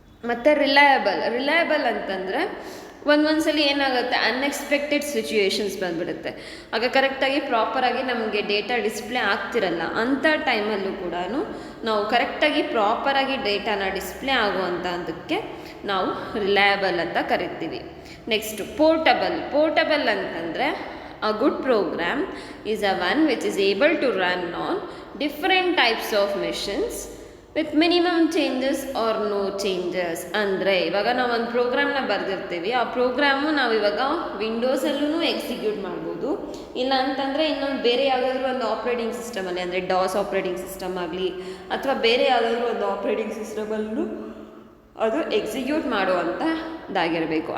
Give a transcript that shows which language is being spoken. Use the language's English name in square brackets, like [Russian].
[Kannada] ಮತ್ತು ರಿಲಯಬಲ್ ಅಂತಂದರೆ ಒಂದೊಂದ್ಸಲಿ ಏನಾಗುತ್ತೆ, ಅನ್ಎಕ್ಸ್ಪೆಕ್ಟೆಡ್ ಸಿಚುವೇಶನ್ಸ್ ಬಂದ್ಬಿಡುತ್ತೆ. ಆಗ ಕರೆಕ್ಟಾಗಿ ಪ್ರಾಪರಾಗಿ ನಮಗೆ ಡೇಟಾ ಡಿಸ್ಪ್ಲೇ ಆಗ್ತಿರಲ್ಲ. ಅಂಥ ಟೈಮಲ್ಲೂ ಕೂಡ ನಾವು ಕರೆಕ್ಟಾಗಿ ಪ್ರಾಪರಾಗಿ ಡೇಟಾನ ಡಿಸ್ಪ್ಲೇ ಆಗುವಂಥದ್ದಕ್ಕೆ ನಾವು ರಿಲಯಬಲ್ ಅಂತ ಕರಿತೀವಿ. ನೆಕ್ಸ್ಟ್ ಪೋರ್ಟಬಲ್ ಅಂತಂದರೆ [English] a good program is a one which is able to run on different types of machines with minimum changes or no changes. [Kannada] ಅಂದರೆ ಇವಾಗ ನಾವು ಒಂದು ಪ್ರೋಗ್ರಾಮ್ನ ಬರೆದಿರ್ತೀವಿ, ಆ ಪ್ರೋಗ್ರಾಮು ನಾವು ಇವಾಗ ವಿಂಡೋಸಲ್ಲೂ ಎಕ್ಸಿಕ್ಯೂಟ್ ಮಾಡ್ಬೋದು. ಇಲ್ಲ ಅಂತಂದರೆ ಇನ್ನೊಂದು ಬೇರೆ ಯಾವುದಾದ್ರೂ ಒಂದು ಆಪ್ರೇಟಿಂಗ್ ಸಿಸ್ಟಮಲ್ಲಿ, ಅಂದರೆ ಡಾಸ್ ಆಪ್ರೇಟಿಂಗ್ ಸಿಸ್ಟಮ್ ಆಗಲಿ ಅಥವಾ ಬೇರೆ ಯಾವುದಾದ್ರೂ ಒಂದು ಆಪ್ರೇಟಿಂಗ್ ಸಿಸ್ಟಮಲ್ಲೂ ಅದು ಎಕ್ಸಿಕ್ಯೂಟ್ ಮಾಡುವಂಥದ್ದಾಗಿರಬೇಕು.